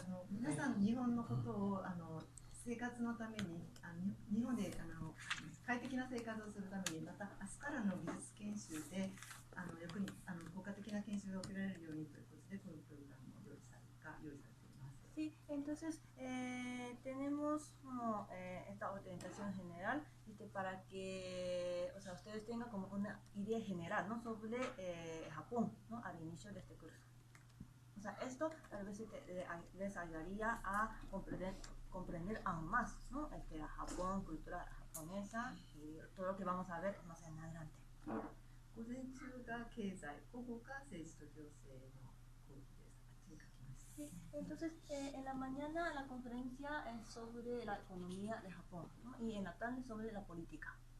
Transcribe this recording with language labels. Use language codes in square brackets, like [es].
[ja] 皆さん日本のことを生活のために日本で快適な生活をするためにまた明日からの技術研修で役に効果的な研修が受けられるようにということでこのプログラムを用意されています。 [es] Sí, entonces tenemos como, esta orientación general para que, o sea, ustedes tengan como una idea general, ¿no? Sobre Japón, ¿no? Al inicio de este curso. O sea, esto tal vez les ayudaría a comprender aún más, ¿no? Japón, cultura japonesa y todo lo que vamos a ver más en adelante. [ja] 午前中が経済、午後が政治と行政の講義です。あっちに書きました。 [es] Sí, entonces en la mañana la conferencia es sobre la economía de Japón, ¿no? Y en la tarde sobre la política.